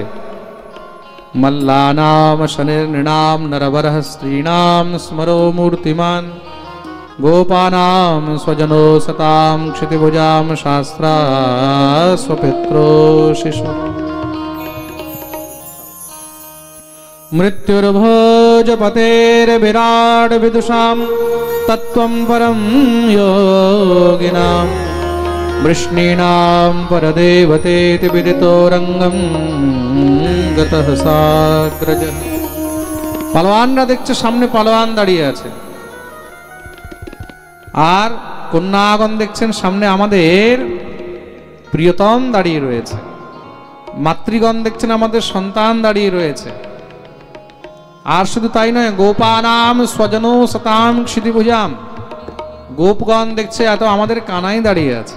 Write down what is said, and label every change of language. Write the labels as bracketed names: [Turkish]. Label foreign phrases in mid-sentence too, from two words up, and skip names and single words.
[Sanskrit] মল্লানাম শনির নৃণাম নরবরহ স্ত্রীণাম স্মরো মূর্তিমান গোপানাম স্বজনো সতাম ক্ষিতিভুজাম শাস্ত্রা স্বপিত্রো শিশু। मृत्युर्भोजपतेर्विराट विदुषां तत्त्वं परं योगिनां वृष्णीनां परदेवतेति विदितो रंगं गतः साग्रजः। [Bangla] পালোয়ানরা দেখছে সামনে পালোয়ান দাঁড়িয়ে আছে, আর কন্যাগণ দেখছেন সামনে আমাদের প্রিয়তম দাঁড়িয়ে রয়েছে, মাতৃগণ দেখছেন আমাদের সন্তান দাঁড়িয়ে রয়েছে। আর শুধু তাই নয়, [Sanskrit] গোপানাম স্বজনো সতাম ক্ষিতিভুজাম, [Bangla] গোপগণ দেখছে এত আমাদের কানাই দাঁড়িয়ে আছে।